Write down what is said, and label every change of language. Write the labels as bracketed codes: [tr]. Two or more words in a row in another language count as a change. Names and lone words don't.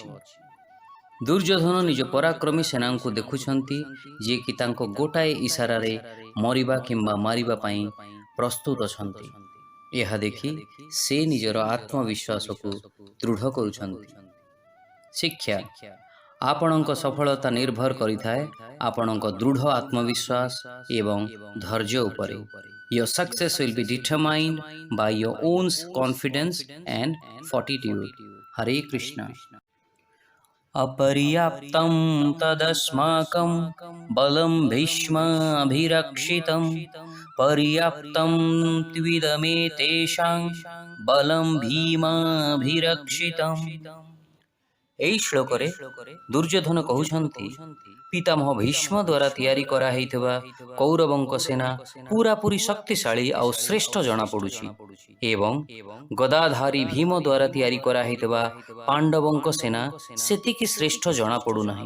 [or] ଦୁର୍ଯ୍ୟୋଧନ ନିଜ ପରାକ୍ରମୀ ସେନାଙ୍କୁ ଦେଖୁଛନ୍ତି ଯିଏକି ତାଙ୍କ ଗୋଟାଏ ଇଶାରାରେ ମରିବା କିମ୍ବା ମାରିବା ପାଇଁ ପ୍ରସ୍ତୁତ ଅଛନ୍ତି। ଏହା ଦେଖି ସେ ନିଜର ଆତ୍ମବିଶ୍ୱାସକୁ ଦୃଢ଼ କରୁଛନ୍ତି। ଶିକ୍ଷା: ଆପଣଙ୍କ ସଫଳତା ନିର୍ଭର କରିଥାଏ ଆପଣଙ୍କ ଦୃଢ଼ ଆତ୍ମବିଶ୍ୱାସ ଏବଂ ଧୈର୍ଯ୍ୟ ଉପରେ। [en] Your success will be determined by your own confidence and fortitude. [sa] हरे कृष्ण। अपर्याप्तं तदस्माकं बलं भीष्माभिरक्षितं पर्याप्तं त्विदमेतेषां बलं भीमाभिरक्षितम्। [or] এই ଶ୍ଳୋକରେ ଦୁର୍ଯ୍ୟୋଧନ କହୁଛନ୍ତି ପିତାମହ ଭୀଷ୍ମ ଦ୍ୱାରା ତିଆରି କରାହେଇଥିବା କୌରବଙ୍କ ସେନା ପୂରାପୂରି ଶକ୍ତିଶାଳୀ ଆଉ ଶ୍ରେଷ୍ଠ ଜଣାପଡ଼ୁଛି ଏବଂ ଗଦାଧାରୀ ଭୀମ ଦ୍ୱାରା ତିଆରି କରାହେଇଥିବା ପାଣ୍ଡବଙ୍କ ସେନା ସେତିକି ଶ୍ରେଷ୍ଠ ଜଣାପଡ଼ୁନାହିଁ।